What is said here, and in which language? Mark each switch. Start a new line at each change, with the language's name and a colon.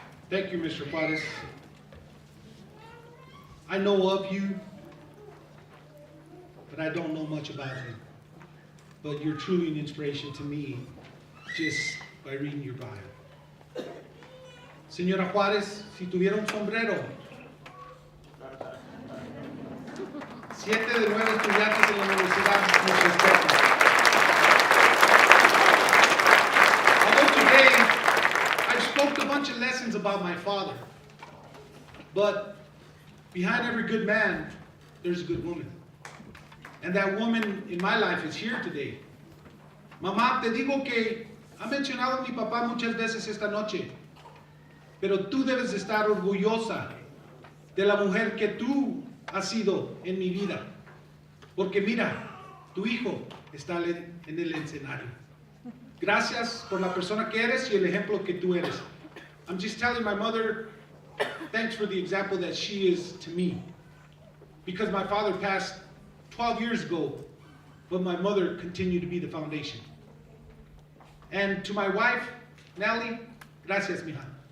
English: Thank you, Mr. Juarez. I know of you, but I don't know much about you. But you're truly an inspiration to me just by reading your bio.
Spanish: Señora Juárez, si tuviera un sombrero, 7 de 9 estudiantes en la universidad nos respetan.
English: Although today I spoke a bunch of lessons about my father, but behind every good man, there's a good woman. And that woman in my life is here today.
Spanish: Mamá, te digo que ha mencionado mi papá muchas veces esta noche, pero tú debes de estar orgullosa de la mujer que tú has sido en mi vida. Porque mira, tu hijo está en el escenario. Gracias por la persona que eres y el ejemplo que tú eres.
English: I'm just telling my mother, thanks for the example that she is to me. Because my father passed 12 years ago, but my mother continued to be the foundation. And to my wife, Nelly,
Spanish: gracias, mija.